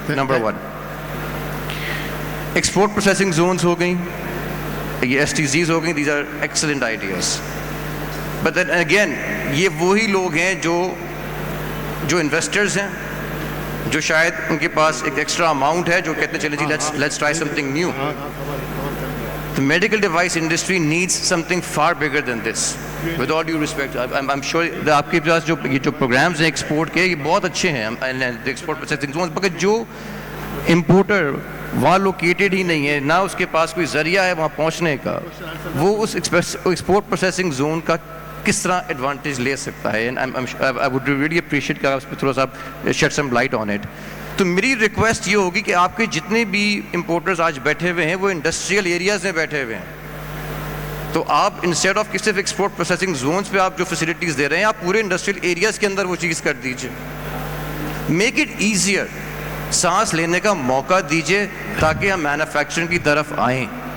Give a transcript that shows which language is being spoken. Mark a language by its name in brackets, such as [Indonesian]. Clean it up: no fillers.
[Urdu] Number 1, export processing zones ہو گئیں, یہ S T زیز ہو گئیں. [English] these are excellent ideas, but then again [Urdu] یہ وہی لوگ ہیں جو انویسٹرز ہیں, جو شاید ان کے پاس ایک ایکسٹرا اماؤنٹ ہے, جو کہتے ہیں چلیں جی [English] Let's try something new. The medical device industry needs something far bigger than this. With all due respect, I'm sure that [Urdu] آپ کے پاس جو پروگرامز ہیں ایکسپورٹ کے, یہ بہت اچھے ہیں, ایکسپورٹ پروسیسنگ زونز, مگر جو امپورٹر وہاں لوکیٹڈ ہی نہیں ہے, نہ اس کے پاس کوئی ذریعہ ہے وہاں پہنچنے کا, وہ اس ایکسپورٹ پروسیسنگ زون کا کس طرح ایڈوانٹیج لے سکتا ہے. [English] I would really appreciate [Urdu] کہ آپ اس پہ تھوڑا سا [English] shed some light on it. [Urdu] تو میری ریکویسٹ یہ ہوگی کہ آپ کے جتنے بھی امپورٹرز آج بیٹھے ہوئے ہیں وہ انڈسٹریل ایریاز میں بیٹھے ہوئے ہیں. تو آپ انسٹیڈ آف صرف ایکسپورٹ پروسیسنگ زونز پہ آپ جو فیسلٹیز دے رہے ہیں, آپ پورے انڈسٹریل ایریاز کے اندر وہ چیز کر دیجیے. [English] make it easier, [Urdu] سانس لینے کا موقع دیجیے تاکہ ہم مینوفیکچرنگ کی طرف آئیں.